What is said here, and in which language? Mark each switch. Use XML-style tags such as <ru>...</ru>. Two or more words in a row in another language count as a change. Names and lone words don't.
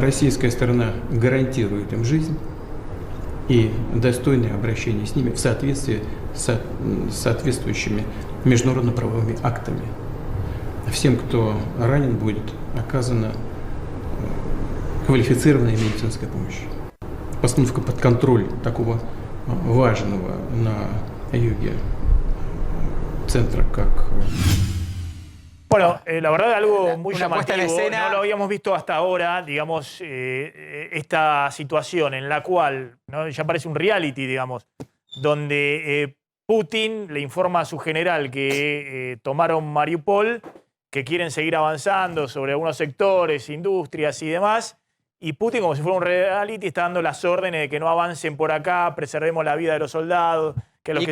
<ru>Российская сторона гарантирует им жизнь и достойное обращение с ними в соответствии с соответствующими международно-правовыми актами. Всем, кто ранен, будет оказана квалифицированная медицинская помощь. Постановка под контроль такого важного на юге центра, как...</ru> <es>Bueno, la verdad algo muy una puesta en llamativo, escena. no lo habíamos visto hasta ahora, digamos, esta situación en la cual, ¿no?, ya parece un reality, digamos, donde Putin le informa a su general que tomaron Mariupol, que quieren seguir avanzando sobre algunos sectores, industrias y demás, y Putin, como si fuera un reality, está dando las órdenes de que no avancen por acá, preservemos la vida de los soldados, que a los</es>